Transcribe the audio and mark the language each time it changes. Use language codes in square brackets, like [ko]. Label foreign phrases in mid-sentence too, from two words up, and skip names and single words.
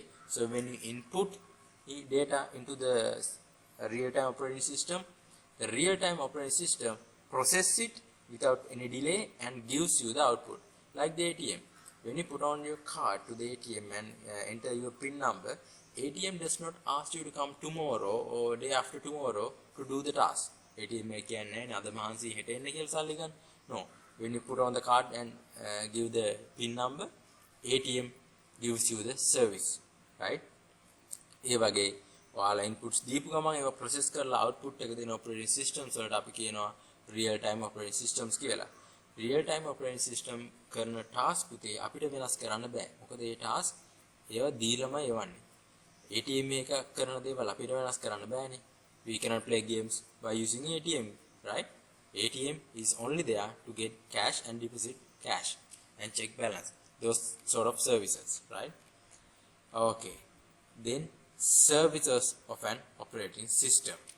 [en] So when you input data into the real-time operating system, the real-time operating system processes it without any delay and gives you the output. Like the ATM. When you put on your card to the ATM and enter your PIN number, ATM does not ask you to come tomorrow or day after tomorrow to do the task. [si] ATM කියන්නේ අද මහන්සි හෙට එන්න කියලා සල්ලි ගන්න. [en] No. When you put on the card and give the PIN number, ATM gives you the service, right? [si] ඒ වගේ ඔයාලා inputs දීපු ගමන් ඒවා process කරලා output එක දෙන [en] operating systems [si] වලට අපි කියනවා [en] real time operating systems [si] කියලා. [en] real time operating system [si] කරන task පුතේ අපිට වෙනස් කරන්න බෑ. මොකද ඒ task ඒවා දීලමයි එවන්නේ. ATM එක කරන දේවල් අපිට වෙනස් කරන්න බෑනේ. [en] We cannot play games by using ATM, right? ATM is only there to get cash and deposit cash and check balance. Those sort of services, right? Okay. Then services of an operating system.